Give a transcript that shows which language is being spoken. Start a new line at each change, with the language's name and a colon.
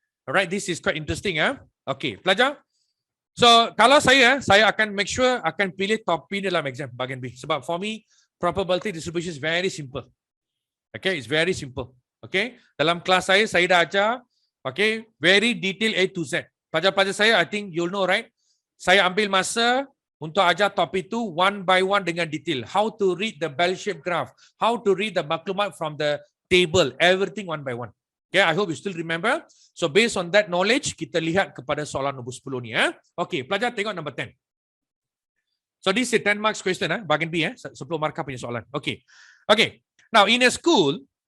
English: Alright, this is quite interesting.
Malay: Okay, pelajar. So, kalau saya akan make sure akan pilih topik dalam exam bahagian B. Sebab
English: for me, probability distribution is very simple. Okay, it's very simple.
Malay: Okay, dalam kelas saya dah ajar, okay,
English: very detail A to Z. Pelajar-pelajar saya, I think you'll know, right?
Malay: Saya ambil masa untuk ajar topik itu one by one dengan detail.
English: How to read the bell-shaped graph. How to read the maklumat from the table. Everything one by one. Okay, I hope you still remember.
Malay: So, based on that knowledge, kita lihat kepada soalan nombor 10 ni.
English: Okay, pelajar tengok number 10. So, this is 10 marks question,
Malay: bahagian B, 10 markah punya soalan.
English: Okay. Okay. Now, in a school,